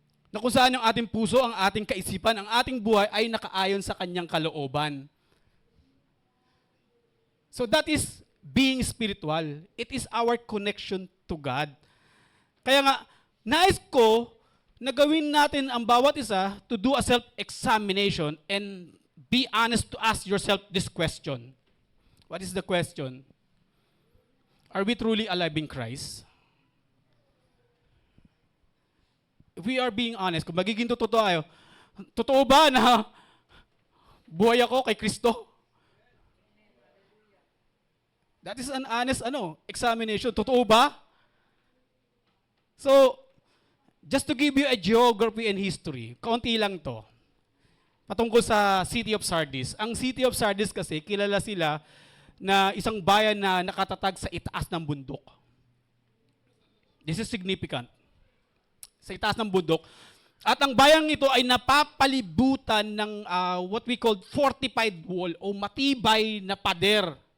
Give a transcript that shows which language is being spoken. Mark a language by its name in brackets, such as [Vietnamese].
[Filipino] Na kung saan ang ating puso, ang ating kaisipan, ang ating buhay ay nakaayon sa kanyang kalooban. [English] So that is being spiritual. It is our connection to God. [Filipino] Kaya nga, nais ko na gawin natin ang bawat isa [English] to do a self-examination and be honest to ask yourself this question. What is the question? Are we truly alive in Christ? If we are being honest, [Filipino] kung magiging totoo tayo, totoo ba na buhay ako kay Kristo? [English] That is an honest examination. [Filipino] Totoo ba? [English] So, just to give you a geography and history, [Filipino] kaunti lang to. Patungkol sa City of Sardis. Ang City of Sardis kasi, kilala sila na isang bayan na nakatatag sa itaas ng bundok. [English] This is significant. [Filipino] Sa itaas ng bundok, At ang bayang ito ay napapalibutan ng [English] what we call fortified wall [Filipino] o matibay na pader.